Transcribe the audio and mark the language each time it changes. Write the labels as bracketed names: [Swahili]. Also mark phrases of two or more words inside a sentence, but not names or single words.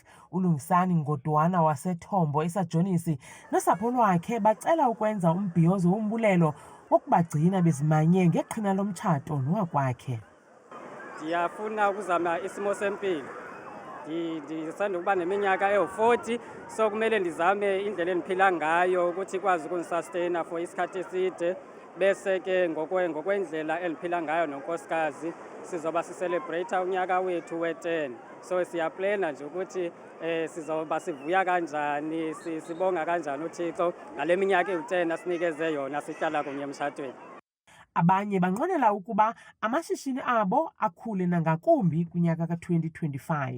[Xhosa] ULungisani Ngodwana waseThombo esajonisi nosapho lwakhe bacela ukwenza umbhiyozo wombulelo wokubagcina bezimanye ngeqhina lomtshato nowakwakhe. Ndiyafuna ukuzama isimo sempilo. [Zulu] Ndisanda ukuba neminyaka ewu-40, so kumele ndizame indlela endiphila ngayo ukuthi ikwazi ukundisustain for isikhathi eside. Bese ke ngokwendlela endiphila ngayo nonkosikazi sizoba sicelebrate unyaka wethu we-10. So siyaplana nje ukuthi sizoba sivuya kanjani, sibonga kanjani uThixo ngale minyaka ewu-10 asinikeze yona sihlala kunye emshadweni. [Xhosa] Abanye banqwenela ukuba amashishini abo akhule nangakumbi kunyaka ka-2025.